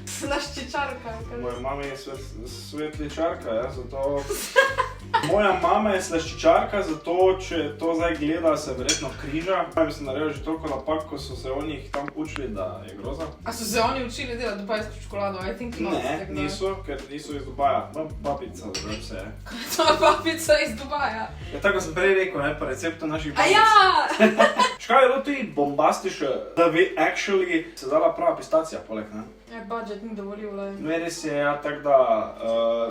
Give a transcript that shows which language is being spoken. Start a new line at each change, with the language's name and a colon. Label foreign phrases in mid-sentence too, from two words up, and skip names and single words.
Slovenian: Slaščičarka. Moja mama je svetličarka, ja, zato... Moja mama je slaščičarka, zato če to zdaj gleda, se verjetno križa. Mi sem naredil že toliko napak, ko so se oni jih tam učili, da je groza. A so se oni učili delati dubajsko čokolado?
English: I think not.
Slovenian: Ne, niso, ker niso iz Dubaja. No, babica, da vse je. To je babica iz Dubaja. Ja, tako sem prej rekel, ne, pa receptu naših babic. A ja! Škaj je bilo tudi bombastično, da bi actually se dala prava pistacija poleg, ne? Ja, budget ni dovolil, le. No, res je, ja, tako da...